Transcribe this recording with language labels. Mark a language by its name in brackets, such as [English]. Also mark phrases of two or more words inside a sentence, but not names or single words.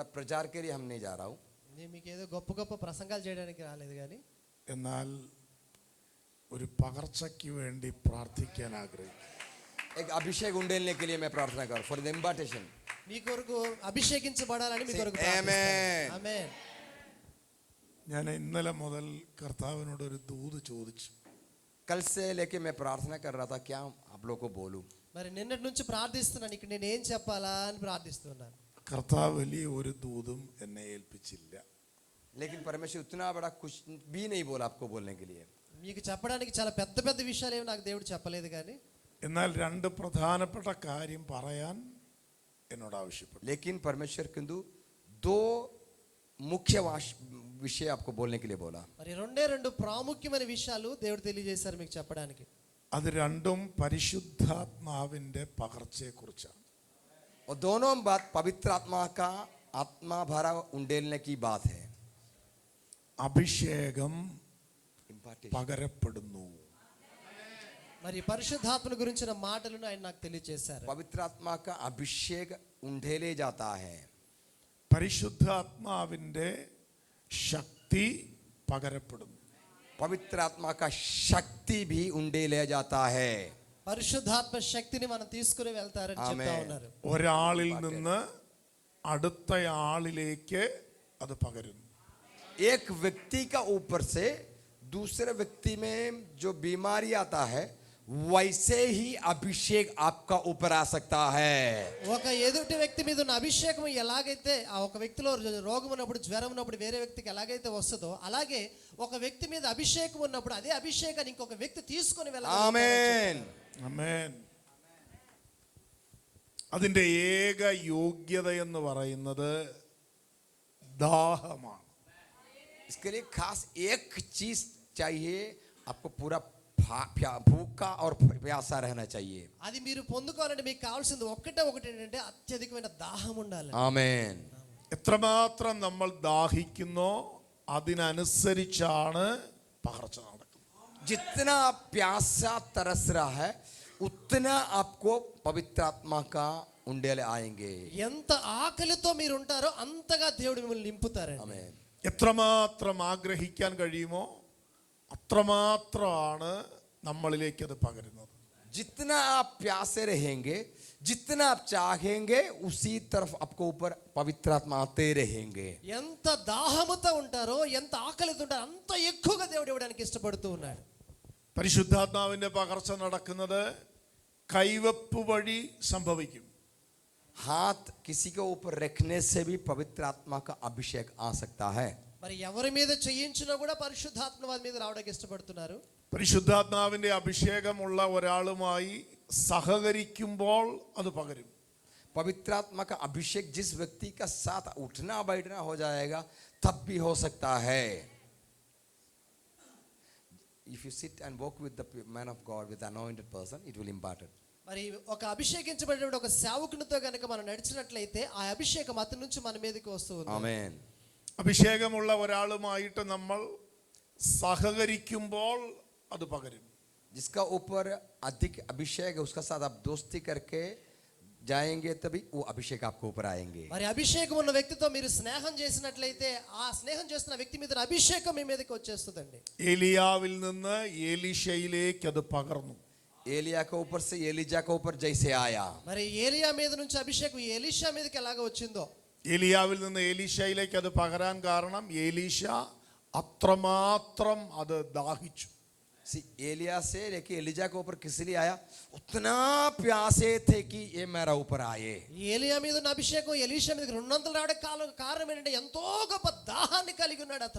[Hindi] प्रचार के लिए हम नहीं जा रहा हूँ, [Telugu] నేను మీకు ఏదో గొప్ప గొప్ప ప్రసంగాలు చేయడానికి రాలేదు కానీ [Malayalam] എന്നാൽ ഒരു പകർച്ചയ്ക്ക് വേണ്ടി പ്രാർത്ഥിക്കാൻ ആഗ്രഹിക്കുന്നു. [Hindi] एक अभिषेक उंडेलने के लिए मैं प्रार्थना करूँ [English] for the impartation. [Telugu] మీ కొరకు అభిషేకించబడాలని మీ కొరకు [English] Amen. [Telugu] ప్రార్థిస్తున్నాను. ఆమేన్. [Malayalam] ഞാൻ ഇന്നലെ മുതൽ കർത്താവിനോട് ഒരു ദൂത് ചോദിച്ചു. [Hindi] कल से लेके मैं प्रार्थना कर रहा था क्या आप लोग को बोलूं. [Telugu] మరి నిన్నటి నుంచి ప్రార్థిస్తున్నాను, ఇక్కడ నేను ఏం చెప్పాలా అని ప్రార్థిస్తున్నాను. [Malayalam] കർത്താവ് വലിയ ഒരു ദൂതും എന്നെ ഏൽപ്പിച്ചില്ല. [Hindi] लेकिन परमेश्वर उतना बड़ा कुछ भी नहीं बोला आपको बोलने के लिए. [Telugu] మీకు చెప్పడానికి చాలా పెద్ద పెద్ద విషయాలు ఏమి నాకు దేవుడు చెప్పలేదు కానీ [Malayalam] എന്നാൽ രണ്ട് പ്രധാനപ്പെട്ട കാര്യം പറയാൻ എന്നോട് ആവശ്യപ്പെട്ടു. [Hindi] लेकिन परमेश्वर किंतु दो मुख्य विषय आपको बोलने के लिए बोला. [Telugu] మరి రెండే రెండు ప్రాముఖ్యమైన విషయాలు దేవుడు తెలియజేశారు మీకు చెప్పడానికి. [Malayalam] അത് രണ്ടും പരിശുദ്ധാത്മാവിന്റെ പകർച്ചയെക്കുറിച്ചാണ്. [Hindi] और दोनों बात पवित्र आत्मा का आत्मा भरा उंडेलने की बात है. [Malayalam] അഭിഷേകം പകരപ്പെടുന്നു. [Telugu] మరి పరిశుద్ధాత్మ గురించిన మాటలను ఆయన నాకు తెలియజేశారు. [Hindi] पवित्र आत्मा का अभिषेक उंडेले जाता है. [Malayalam] പരിശുദ്ധാത്മാവിന്റെ ശക്തി പകരപ്പെടുന്നു. [Hindi] पवित्र आत्मा का शक्ति भी उंडेले जाता है. [Telugu] పరిశుద్ధాత్మ శక్తిని మనం తీసుకుని వెళ్తారని చెప్తా ఉన్నారు. [Malayalam] ഒരാളിൽ നിന്ന് അടുത്തയാളിലേക്ക് അത് പകരുന്നു. [Hindi] एक व्यक्ति का ऊपर से दूसरे व्यक्ति में जो बीमारी आता है वैसे ही अभिषेक आपका ऊपर आ सकता है. [Telugu] ఒక ఎదుటి వ్యక్తి మీద ఉన్న అభిషేకం ఎలాగైతే ఆ ఒక వ్యక్తిలో రోగం ఉన్నప్పుడు జ్వరం ఉన్నప్పుడు వేరే వ్యక్తికి ఎలాగైతే వస్తుందో అలాగే ఒక వ్యక్తి మీద అభిషేకం ఉన్నప్పుడు అదే అభిషేకాన్ని ఇంకొక వ్యక్తి తీసుకొని వెళ్ళాలి. [Malayalam] ആമേൻ. ആമേൻ. അതിന്റെ ഏക യോഗ്യത എന്ന് പറയുന്നത് ദാഹമാണ്. [Hindi] इसके लिए खास एक चीज चाहिए, आपको पूरा भूखा और प्यासा रहना चाहिए. [Telugu] అది మీరు పొందుకోవాలంటే మీకు కావాల్సింది ఒకటే ఒకటి ఏంటంటే అత్యధికమైన దాహం ఉండాలి. [Malayalam] ആമേൻ. എത്രമാത്രം നമ്മൾ ദാഹിക്കുന്നോ അതിനനുസരിച്ചാണ് പകർച്ച നടക്കുന്നത്. [Hindi] जितना आप प्यासा तरस रहा है उतना आपको पवित्र आत्मा का उंडेले आएंगे. [Telugu] ఎంత ఆకలితో మీరు ఉంటారో అంతగా దేవుడు మిమ్మల్ని నింపుతారండి. [Hindi] आमेन. [Malayalam] എത്രമാത്രം ആഗ്രഹിക്കാൻ കഴിയുമോ അത്രമാത്രമാണ് നമ്മളിലേക്ക് അത് പകരുന്നത്. [Hindi] जितना आप प्यासे रहेंगे, जितना आप चाहेंगे उसी तरफ आपको ऊपर पवित्र आत्मा आते रहेंगे. [Telugu] ఎంత దాహముతో ఉంటారో ఎంత ఆకలితో ఉంటారో అంత ఎక్కువగా దేవుడు ఇవ్వడానికి ఇష్టపడుతూ ఉన్నాడు. [Malayalam] പരിശുദ്ധാത്മാവിന്റെ പകർച്ച നടക്കുന്നത് കൈവപ്പ് വഴി സംഭവിക്കും. [Hindi] हाथ किसी के ऊपर रखने से भी पवित्र आत्मा का अभिषेक आ सकता है. [Telugu] మరి ఎవరి మీద చేయించినా కూడా పరిశుద్ధాత్మ వారి మీద రావడానికి ఇష్టపడుతున్నారు. [Malayalam] പരിശുദ്ധാത്മാവിന്റെ അഭിഷേകമുള്ള ഒരാളുമായി സഹകരിക്കുമ്പോൾ അത് പകരും. [Hindi] पवित्र आत्मा का अभिषेक जिस व्यक्ति का साथ उठना बैठना हो जाएगा तब भी हो सकता है. [English] If you sit and walk with the man of God, with the anointed person, it will impart it. [Telugu] మరి ఒక అభిషేకించబడిన ఒక సేవకునితో గనుక మనం నడిచినట్లయితే ఆ అభిషేకం అతని నుంచి మన మీదకి వస్తూ ఉంది. ఆమేన్. [Malayalam] അഭിഷേകമുള്ള ഒരാളുമായിട്ട് നമ്മൾ സഹകരിക്കുമ്പോൾ അത് പകരും. [Hindi] जिसका ऊपर अधिक अभिषेक है उसका साथ आप दोस्ती करके जाएंगे तभी वो अभिषेक आपको ऊपर आएंगे. [Telugu] మరి అభిషేకం ఉన్న వ్యక్తితో మీరు స్నేహం చేసినట్లయితే ఆ స్నేహం చేస్తున్న వ్యక్తి మీద అభిషేకం మీ మీదకి వచ్చేస్తుందండి. [Malayalam] ഏലിയാവിൽ നിന്ന് എലീശയിലേക്ക് അത് പകർന്നു. [Hindi] एलिया के ऊपर से एलिजा के ऊपर जैसे आया. [Telugu] మరి ఏలియా మీద నుంచి అభిషేకం ఎలీషా మీదకి ఎలాగ వచ్చిందో [Malayalam] ഏലിയാവിൽ നിന്ന് എലീശയിലേക്ക് അത് പകരാൻ കാരണം എലീശ അത്രമാത്രം അത് ദാഹിച്ചു. [Hindi] एलिया से लेके एलिजा के ऊपर किस लिए आया? उतना प्यासे थे कि ये मेरा ऊपर आए. [Telugu] ఏలియా మీద ఉన్న అభిషేకం ఎలీషా మీదకి రెండంతలు రావడానికి కారణం ఏంటంటే ఎంతో గొప్ప దాహాన్ని కలిగి ఉన్నాడు అతను.